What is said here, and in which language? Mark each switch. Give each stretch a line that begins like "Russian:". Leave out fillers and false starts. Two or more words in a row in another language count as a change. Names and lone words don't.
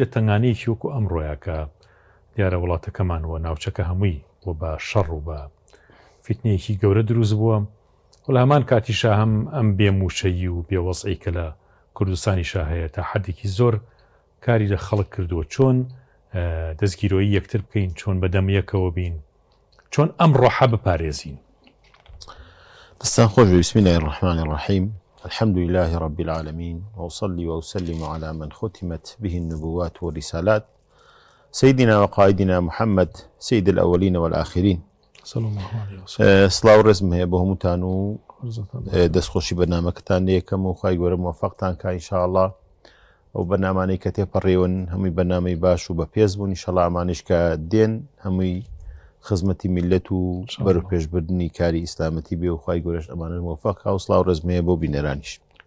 Central Kurdish: تەنگانەیەکی وەکو ئەمڕۆیە کە دیارە وڵاتەکەمان وە ناوچەکە هەمووی و بە شەڕ و بە فیتنەیەکی گەورە دروست بووە و لە هەمان کاتیشا هەم ئەم بێموشەیی و بێوەسعی کە لە کوردستانیشا هەیە تا حەدێکی زۆر کاری لە خەڵک کردووە چۆن دەستگیرۆیی یەکتر بکەین چۆن بەدەم یەکەوە بین چۆن ئەم ڕۆحە بپارێزین. دستان خۆش
Arabic: بسم الله الرحمن الرحيم الحمد لله رب العالمين وأصلي وأسلم على من ختمت به النبوات والرسالات سيدنا وقائدنا محمد سيد الأولين والآخرين صلى الله عليه وسلم.
Central Kurdish: سلااو ڕێزم هەیە بۆ هەمووتان و دەستخۆشی بەرنامەکەتان لێکەم و خوای گەورە موفقتان کە ئینشاءالله ئەو بەرنامانەی کە تێپەڕێون هەمووی بەرنامەی باش و بەپێز بوون ئینشاءالله ئەمانیش کە دێن هەمووی خزمەتی میلەت و بەرەو پێشبردننی کاری ئیسلامەتی بێ و خوای گەورەش ئەمانە موفق و سلااو ڕێزم هەیە بۆ بینەرانیش.